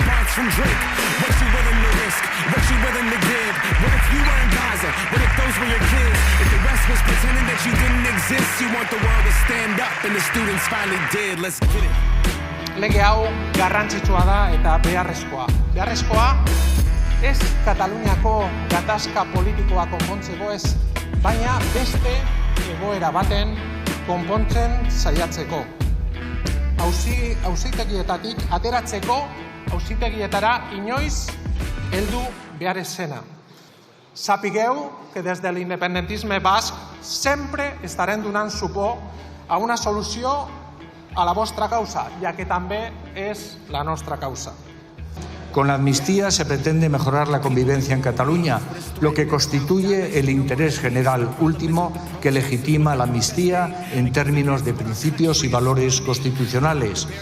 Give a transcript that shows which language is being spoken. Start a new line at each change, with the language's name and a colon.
English: From Drake, what you willing to risk, what you willing to give. What if you were in Gaza? What if those were your kids? If the rest was pretending that you didn't exist, you want the world to stand up and the students finally did. Let's get it.
Basque: Lege hau garrantzitsua da eta beharrezkoa. Beharrezkoa ez Kataluniako gatazka politikoa konpontzeko ez, baina beste egoera baten konpontzen saiatzeko. Auzitegietatik ateratzeko, auzitegietara inoiz heldu behar escena.
Catalan: Sapigueu que desde el independentisme basc sempre estarem donant suport a una solució a la vostra causa, ja que també és la nostra causa.
Spanish: Con la amnistía se pretende mejorar la convivencia en Cataluña, lo que constituye el interés general último que legitima la amnistía en términos de principios y valores constitucionales.